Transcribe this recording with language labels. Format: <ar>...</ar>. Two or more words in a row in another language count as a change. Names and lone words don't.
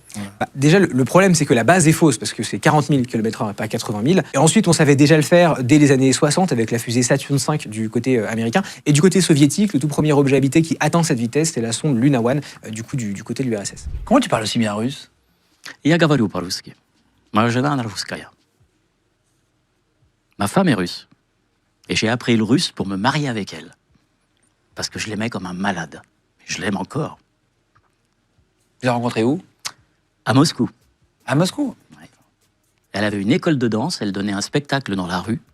<fr>Déjà, le problème, c'est que la base est fausse, parce que c'est 40 000 km/h et pas 80 000. Et ensuite, on savait déjà le faire dès les années 60 avec la fusée Saturn V du côté américain. Et du côté soviétique, le tout premier objet habité qui atteint cette vitesse, c'est la sonde Luna One, du côté de l'URSS. Comment tu parles aussi bien russe?</fr> <ru>Я говорю по-русски. Моя жена, она русская.</ru> <fr>Ma femme est russe. Et j'ai appris le russe pour me marier avec elle. Parce que je l'aimais comme un malade. Je l'aime encore. Tu l'as rencontré où? À Moscou. À Moscou. Elle avait une école de danse, elle donnait un spectacle dans la rue.</fr>